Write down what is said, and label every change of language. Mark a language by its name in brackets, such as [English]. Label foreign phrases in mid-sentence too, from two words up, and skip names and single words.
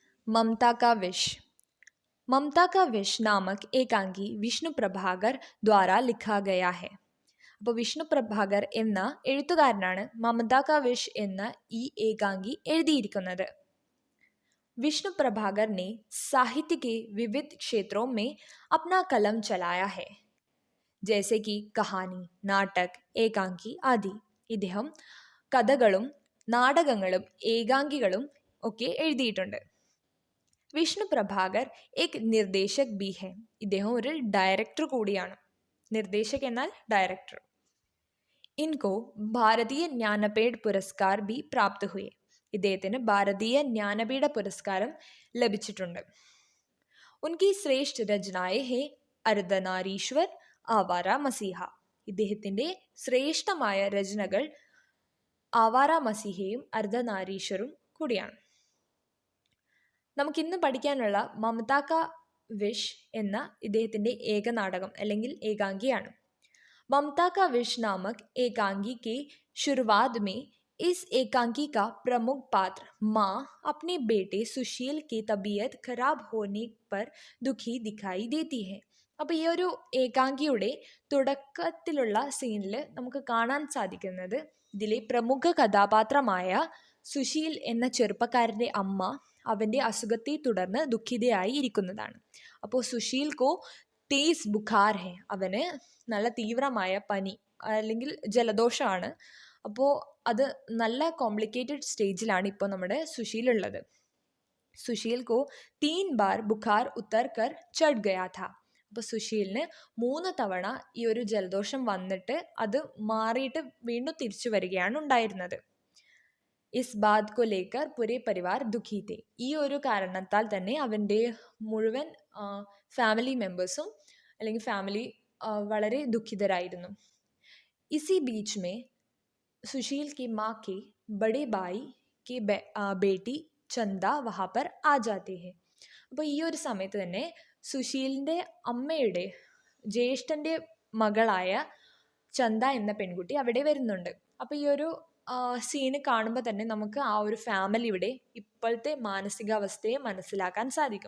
[Hindi] ममता का विष। ममता का विष नामक एकांगी विष्णु प्रभाकर द्वारा लिखा गया है. [Malayalam] അപ്പോൾ വിഷ്ണു പ്രഭാകർ എന്ന എഴുത്തുകാരനാണ് മമത കാ വിഷ് എന്ന ഈ ഏകാംഗി എഴുതിയിരിക്കുന്നത്. [Hindi] विष्णु प्रभाकर ने साहित्य के विविध क्षेत्रों में अपना कलम चलाया है, जैसे कि कहानी, नाटक, एकांगी आदि. [Malayalam] ഇദ്ദേഹം കഥകളും നാടകങ്ങളും ഏകാംഗികളും ഒക്കെ എഴുതിയിട്ടുണ്ട്. [Hindi] വിഷ്ണു പ്രഭാകർ एक निर्देशक भी है. [Malayalam] ഇദ്ദേഹം ഒരു ഡയറക്ടർ കൂടിയാണ്. നിർദ്ദേശക് എന്നാൽ ഡയറക്ടർ. [Hindi] इनको भारतीय ज्ञानपीठ पुरस्कार भी प्राप्त हुए. [Malayalam] ഇദ്ദേഹത്തിന് ഭാരതീയ ജ്ഞാനപീഠ പുരസ്കാരം ലഭിച്ചിട്ടുണ്ട്. [Hindi] उनकी श्रेष्ठ रचनाएँ हैं अर्धनारीश्वर, आवारा मसीहा. [Malayalam] ഇദ്ദേഹത്തിൻ്റെ ശ്രേഷ്ഠമായ രചനകൾ ആവാര മസീഹയും അർദ്ധനാരീശ്വരും കൂടിയാണ്. നമുക്കിന്ന് പഠിക്കാനുള്ള മമത കാ വിഷ് എന്ന ഇദ്ദേഹത്തിൻ്റെ ഏകനാടകം അല്ലെങ്കിൽ ഏകാംഗിയാണ്. [Hindi] ममता का विष नामक एकांगी के शुरुआत में इस एकांगी का प्रमुख पात्र माँ अपने बेटे सुशील की तबीयत खराब होने पर दुखी दिखाई देती है. [Malayalam] അപ്പോൾ ഈ ഒരു ഏകാംഗിയുടെ തുടക്കത്തിലുള്ള സീനിൽ നമുക്ക് കാണാൻ സാധിക്കുന്നത് ഇതിലെ പ്രമുഖ കഥാപാത്രമായ സുശീൽ എന്ന ചെറുപ്പക്കാരൻ്റെ അമ്മ അവൻ്റെ അസുഖത്തെ തുടർന്ന് ദുഃഖിതയായി ഇരിക്കുന്നതാണ്. അപ്പോൾ [Hindi] सुशील को तेज़ बुखार है, [Malayalam] അവന് നല്ല തീവ്രമായ പനി അല്ലെങ്കിൽ ജലദോഷമാണ്. അപ്പോൾ അത് നല്ല കോംപ്ലിക്കേറ്റഡ് സ്റ്റേജിലാണ് ഇപ്പോൾ നമ്മുടെ സുശീലുള്ളത്. [Hindi] सुशील को 3 बार बुखार उतर कर ചढ़ गया था. [Malayalam] അപ്പോൾ സുശീലിന് 3 തവണ ഈ ഒരു ജലദോഷം വന്നിട്ട് അത് മാറിയിട്ട് വീണ്ടും തിരിച്ചു വരികയാണ് ഉണ്ടായിരുന്നത്. [Hindi] इस बात को लेकर पूरे परिवार दुखी थे. [Malayalam] ഈ ഒരു കാരണത്താൽ തന്നെ അവൻ്റെ മുഴുവൻ ഫാമിലി മെമ്പേഴ്സും അല്ലെങ്കിൽ ഫാമിലി വളരെ ദുഃഖിതരായിരുന്നു. [Hindi] इसी बीच में सुशील की माँ के बड़े भाई की बेटी चंदा वहाँ पर आ जाती है. [Malayalam] അപ്പോൾ ഈ ഒരു സമയത്ത് തന്നെ സുശീലിൻ്റെ അമ്മയുടെ ജ്യേഷ്ഠൻ്റെ മകളായ ചന്ദ എന്ന പെൺകുട്ടി അവിടെ വരുന്നുണ്ട്. അപ്പോൾ ഈ ഒരു സീന് കാണുമ്പോൾ തന്നെ നമുക്ക് ആ ഒരു ഫാമിലിയുടെ ഇപ്പോഴത്തെ മാനസികാവസ്ഥയെ മനസ്സിലാക്കാൻ സാധിക്കും.